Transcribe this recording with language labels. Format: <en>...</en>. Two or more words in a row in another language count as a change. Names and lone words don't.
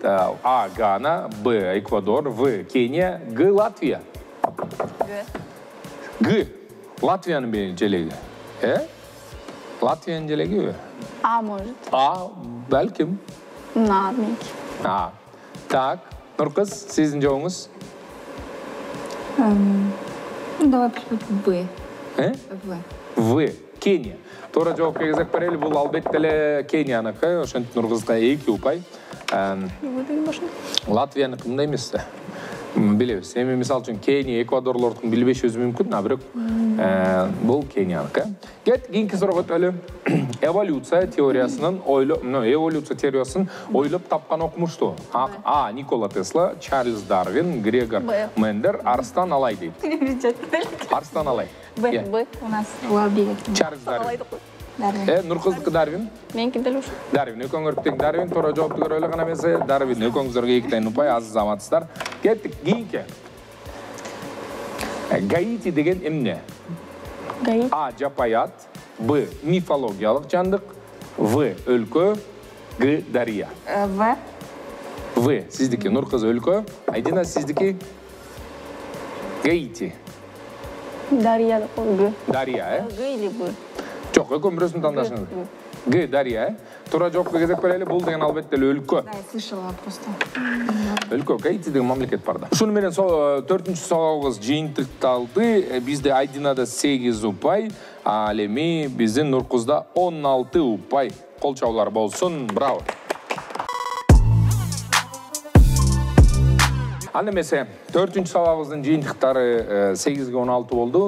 <ky>А. Гана, Б. Эквадор, В. Кения, Г. Латвия. Г. Латвиянын желеги. Латвиянын желеги?</ky> <ru>А, может.</ru> <ky>А, балким. Меники. А. Так, Нуркыз, сиздин жообуңуз?</ky> <ru>Давай В.</ru> <ky>В. Кения. Туура жоопко кезек берели, бул албетте эле Кенияныкы, ошентип Нуркызга 2 упай. Латвияныкы мындай эмес да. Билебиз. Эми мисалы үчүн Кения, Эквадорлордун билбешибиз мүмкүн, а бирок бул Кенияныкы. Кийинки суроого өтөлү. Эволюция теориясын ойлоп тапкан окумушту. А. Никола Тесла, Чарльз Дарвин, Грегор Мендер, Арстан Алай дейт. Арстан Алай. Б.</ky> <ru>У нас Лабиев.</ru> <ky>Чарльз Дарвин. Нуркыздыкы Дарвин? Меники дел ушу. Дарвин, экөөңөр тең Дарвин, туура жоопту көрөлү гана эмесе, Дарвин экөөңүзөргө 2 тен упай, азыз аматсыздар. Кеттик, кийинки. Гаити деген эмне? Гаити. А. Жапаят, Б. Мифологиялык жандык, В. Өлкө, Г. Дария. В. Сиздики, Нуркыз өлкө, Айдина сиздики? Гаити. Дария да Г. Дария,</ky> <ru>Г или Б?</ru> <ky>Жок, экөө бирөөсүн тандашыңыз. Г. Дария, Тура жоопко кезек берели, бул деген албетте өлкө.</ky> <ru>Да, я слышала просто.</ru> <ky>Өлкө, Гаити деген мамлекет бар да. Ушуну менен 4-чү суроогубуз жыйынтыкталды. Бизде Айдинада 8 упай, ал эми биздин Нуркузда 16 упай. Кол чабуулар болсун. Браво. Аны эмесе 4-чү сабагыбыздын жыйынтыктары 8-ге 16 болду.</ky>